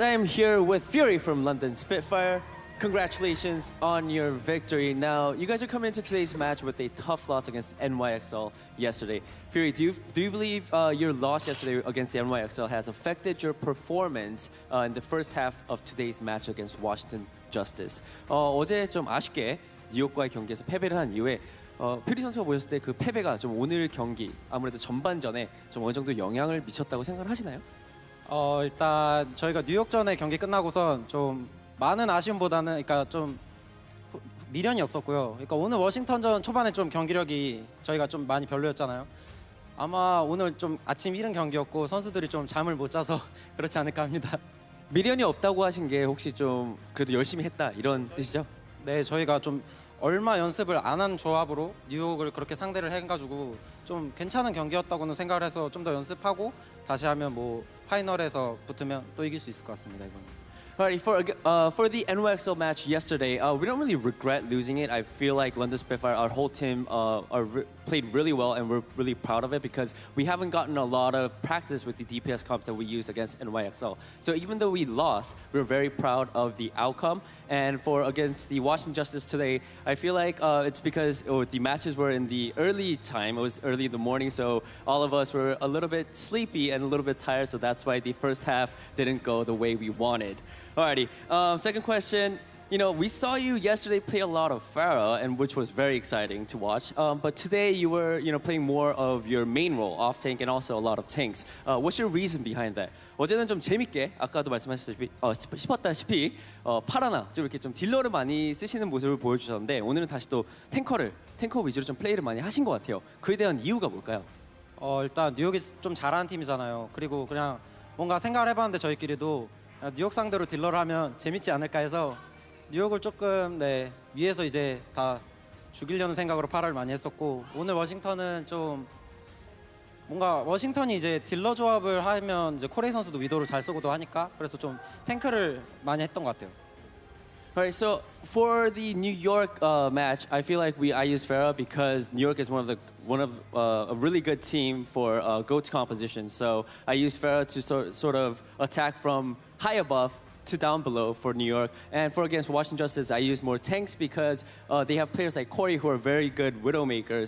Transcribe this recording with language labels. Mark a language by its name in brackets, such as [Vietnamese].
[English] I am here with Fury from London Spitfire. Congratulations on your victory. Now, you guys are coming into today's match with a tough loss against NYXL yesterday. Fury, do you believe your loss yesterday against NYXL has affected your performance in the first half of today's match against Washington Justice? [Korean] 어제 좀 아쉽게 뉴욕과의 경기에서 패배를 한 이후에 퓨리 선수가 보셨을 때 그 패배가 좀 오늘 경기 아무래도 전반전에 좀 어느 정도 영향을 미쳤다고 생각을 하시나요? 일단 저희가 뉴욕전의 경기 끝나고선 좀 많은 아쉬움보다는 그러니까 좀 미련이 없었고요. 그러니까 오늘 워싱턴전 초반에 좀 경기력이 저희가 좀 많이 별로였잖아요. 아마 오늘 좀 아침 이른 경기였고 선수들이 좀 잠을 못 자서 그렇지 않을까 합니다. 미련이 없다고 하신 게 혹시 좀 그래도 열심히 했다 이런 뜻이죠? 네, 저희가 좀 얼마 연습을 안 한 조합으로 뉴욕을 그렇게 상대를 해가지고 좀 괜찮은 경기였다고는 생각을 해서 좀 더 연습하고 다시 하면 뭐 파이널에서 붙으면 또 이길 수 있을 것 같습니다, 이번에. [English] Alrighty, for the NYXL match yesterday, we don't really regret losing it. I feel like London Spitfire, our whole team, played really well, and we're really proud of it because we haven't gotten a lot of practice with the DPS comps that we use against NYXL. So even though we lost, we're very proud of the outcome. And for against the Washington Justice today, I feel like it's because the matches were in the early time. It was early in the morning, so all of us were a little bit sleepy and a little bit tired. So that's why the first half didn't go the way we wanted. Alrighty, second question. You know, we saw you yesterday play a lot of Pharah, and which was very exciting to watch. But today you were, playing more of your main role, off tank, and also a lot of tanks. What's your reason behind that? [Korean] 어제는 좀 재밌게 아까도 말씀하셨다시피 파라나 좀 이렇게 좀 딜러를 많이 쓰시는 모습을 보여주셨는데 오늘은 다시 또 탱커 위주로 좀 플레이를 많이 하신 것 같아요. 그에 대한 이유가 뭘까요? 일단 뉴욕이 좀 잘하는 팀이잖아요. 그리고 그냥 뭔가 생각을 해봤는데 저희끼리도 뉴욕 상대로 딜러를 하면 재밌지 않을까 해서 뉴욕을 조금 위에서 이제 다 죽이려는 생각으로 파라를 많이 했었고 오늘 워싱턴은 좀 뭔가 워싱턴이 이제 딜러 조합을 하면 이제 코레이 선수도 위도를 잘 쓰고도 하니까 그래서 좀 탱크를 많이 했던 것 같아요. [English] Alright, so for the New York match, I feel like I used Pharah because New York is one of a really good team for GOAT composition. So I used Pharah to sort of attack from high above to down below for New York. And for against Washington Justice, I used more tanks because they have players like Corey who are very good Widowmakers.